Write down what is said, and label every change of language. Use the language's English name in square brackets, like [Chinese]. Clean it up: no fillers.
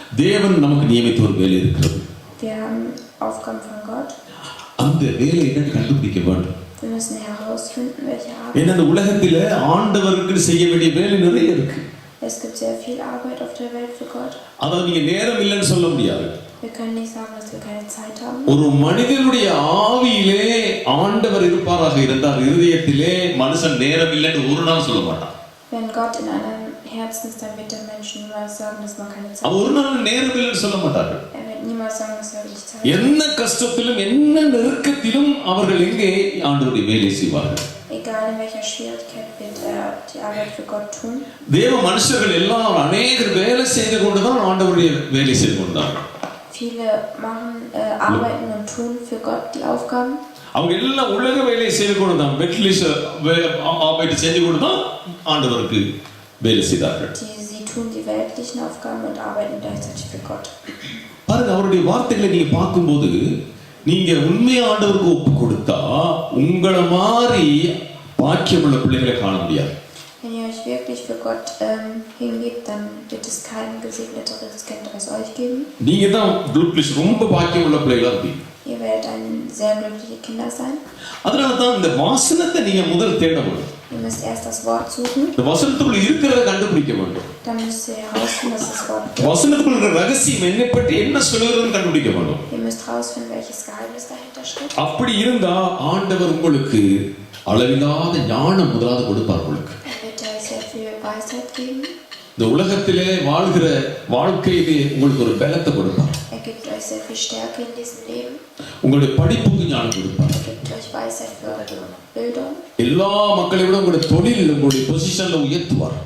[Tamil] தேவன் நமக்கு நியமித்த ஒரு வேலை இருக்கிறது. [German] Wir haben Aufgaben von Gott. [Tamil] அந்த வேலையை கண்டுபிடிக்க வேண்டும். [German] Wir müssen herausfinden, welche Arbeit. [Tamil] இந்த உலகத்தில் ஆண்டவருக்கு செய்ய வேண்டிய வேலை நிறைய இருக்கு. [German] Es gibt sehr viel Arbeit auf der Welt für Gott. [Tamil] அத நீங்க நேரம் இல்லைன்னு சொல்ல முடியாது. [German] Wir können nicht sagen, dass wir keine Zeit haben. [Tamil] ஒரு மனிதனுடைய ஆவியிலே ஆண்டவர் இருப்பாராக இருந்தால் இதயத்திலே மனுஷன் நேரம் இல்லைன்னு ஒரு நாள் சொல்ல மாட்டான். [German] Wenn Gott in einem Herzen ist, dann wird der Mensch niemals sagen, dass man keine Zeit hat. [Tamil] அவன் ஒரு நாள் நேரம் இல்லைன்னு சொல்ல மாட்டார்கள். [German] Er wird niemals sagen, dass er nicht Zeit hat. [Tamil] என்ன கஷ்டத்திலும் என்ன நெருக்கத்திலும் அவர்கள் எங்கே ஆண்டவருடைய வேலை செய்வார்கள். [German] Egal in welcher Schwierigkeit wird er die Arbeit für Gott tun. [Tamil] தேவ மனுஷர்கள் எல்லாம் அநேகர் வேலை செய்து கொண்டுதான் ஆண்டவருடைய வேலை செய்து கொண்டார்கள். [German] Viele arbeiten und tun für Gott die Aufgaben. [Tamil] அவங்க எல்லாம் உலக வேலையை செய்து கொண்டுதான் [German] வெட்லிஷ ஆபைட் [Tamil] செஞ்சு கொண்டுதான் ஆண்டவருக்கு வேலை செய்தார்கள். [German] Sie tun die weltlichen Aufgaben und arbeiten gleichzeitig für Gott. [Tamil] பாருங்க, அவருடைய வார்த்தைகளை நீங்க பார்க்கும்போது நீங்க உண்மையா ஆண்டவருக்கு ஒப்பு கொடுத்தா உங்களை மாதிரி பாக்கியமுள்ள பிள்ளைகளை காண முடியாது. [German] Wenn ihr euch wirklich für Gott hingebt, dann wird es kein gesegneteres Kind als euch geben. [Tamil] நீங்க தான் ரொம்ப பாக்கியமுள்ள பிள்ளைகளா இருப்பீங்க. [German] Ihr werdet ein sehr glückliche Kinder sein. [Tamil] அதனால தான் இந்த வசனத்தை நீங்க முதல்ல தேட வேண்டும். [German] Ihr müsst erst das Wort suchen. [Tamil] இந்த வசனத்துக்குள்ள இருக்கிறத கண்டுபிடிக்க வேண்டும். [German] Dann müsst ihr herausfinden, was das Wort ist. [Tamil] வசனத்துக்குள்ள இருக்கிற ரகசியம் என்னை பற்றி என்ன சொல்லுகிறதுன்னு கண்டுபிடிக்க வேண்டும். [German] Ihr müsst herausfinden, welches Geheimnis dahinter steckt. [Tamil] அப்படி இருந்தா ஆண்டவர் உங்களுக்கு அளவில்லாத ஞானம் முதலாவது கொடுப்பார் உங்களுக்கு. [German] Er wird euch sehr viel Weisheit geben. [Tamil] இந்த உலகத்திலே வாழ்கிற வாழ்க்கையிலே உங்களுக்கு ஒரு பலத்தை கொடுப்பார். [German] Er gibt euch sehr viel Stärke in diesem Leben. [Tamil] உங்களுடைய படிப்புக்கு ஞானம் கொடுப்பார். [German] Er gibt euch Weisheit für eure Bildung. [Tamil] எல்லா மக்களை விட உங்களுடைய தொழில், உங்களுடைய பொசிஷன்ல உயர்த்துவார்.